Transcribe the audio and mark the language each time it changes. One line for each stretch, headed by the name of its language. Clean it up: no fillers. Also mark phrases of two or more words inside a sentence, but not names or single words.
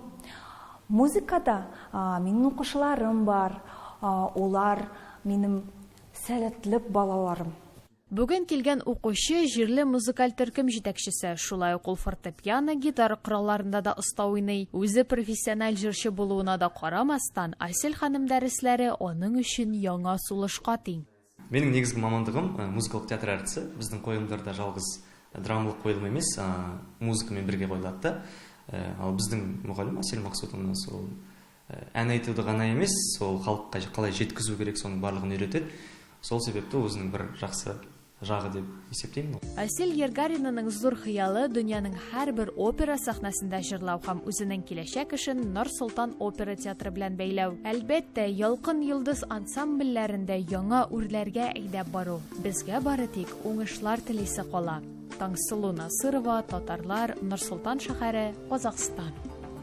Tatar: Музыкада минем укучыларым бар, улар минем сәләтлек балаларым. Бүген килгән укучы җирле музыкаль төркем җитәкчесе, шулай ук ул фортепиано, гитара коралларында да оста уйный. Үзе профессиональ җырчы булуына да карамастан, Айсел ханым дәресләре аның өчен яңа сулышка тиң.
Kazakh: Менің негізгі мамандығым музыкалық театр әртісі. Біздің қойылымдарда жалғыз драмалық қойылым емес, музыкамен бірге қойылады. Ал біздің мұғалім Айсел Максутовна сол ән айтуды ғана емес, сол халыққа қалай жеткізу керек, соның барлығын үйретеді. Сол себепті өзінің бір жақсы жағы деп есептеймін.
Tatar: Айсел Ергаринаның зур хыялы дөньяның һәрбер опера сәхнәсендә җырлау һәм үзенең киләчәк эшен Нур-Султан опера театры белән бәйләү. Әлбәттә, ялкын йолдыз ансамбльләрендә яңа үрләргә әйдәп бару. Безгә бары тик уңышлар телисе кала. Таңсылу Насырова, Татарлар, Нур-Султан шәһәре, Казахстан.